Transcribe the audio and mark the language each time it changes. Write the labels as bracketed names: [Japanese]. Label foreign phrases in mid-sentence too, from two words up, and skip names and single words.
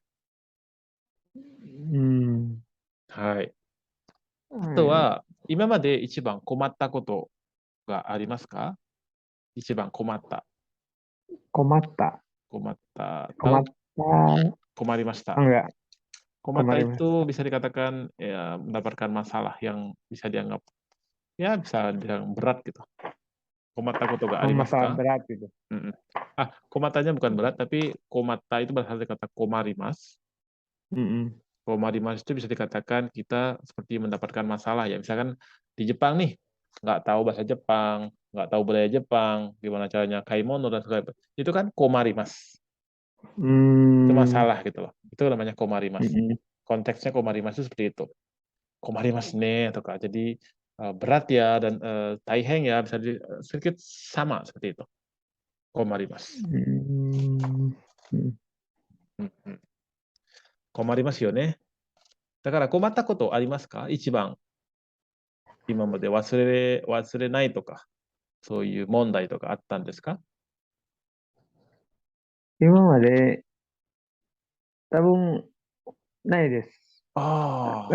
[Japanese] うん。はい。あとはい。は、今まで一番困ったことがありますか？一番困った。困った。困った。困った。困りました。 [Indonesian] enggak, Komatta kemarin mas. itu bisa dikatakan ya mendapatkan masalah yang bisa dianggap ya bisa dibilang berat gitu. [Japanese] 困ったことが Oh, [Indonesian] arimasu masalah ka? berat itu. Mm-mm. Komatanya bukan berat tapi komatta itu berasal dari kata komarimas. Mm-mm. Komarimas itu bisa dikatakan kita seperti mendapatkan masalah ya. Misalkan di Jepang nih, nggak tahu bahasa Jepang, nggak tahu budaya Jepang, gimana caranya kaimono dan segala macam. Itu kan komarimas. Itu Hmm. masalah gitu loh. Itu namanya komarimas. Mm-mm. Konteksnya komarimas itu seperti itu. [Japanese] 困りますね [Indonesian] atau kak. Jadi berat ya dan taiheng ya bisa sedikit sama seperti itu. Komarimasu. Mm. Mm. [Japanese] うんうん。困りますよね。だから困ったことありますか？一番今まで忘れないとか、そういう問題とかあったんですか？今まで多分ないです。だ